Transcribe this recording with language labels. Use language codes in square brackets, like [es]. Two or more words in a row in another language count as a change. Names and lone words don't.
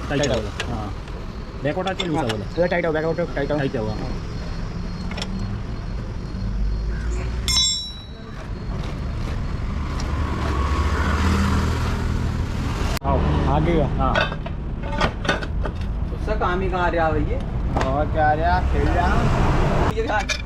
[ml] ടൈറ്റ് ആവുമല്ലോ. ആ ബാക്കോട്ടാക്കി ലൂസ് ആവുമല്ലോ. ഇത് ടൈറ്റാവും, ബാക്കോട്ട് ടൈറ്റാവും. ടൈറ്റ് ആവുക. [hi] आगे का। हाँ उसका काम ही कहाँ रहा भैया? और क्या रहा, खेल रहा ये कहाँ?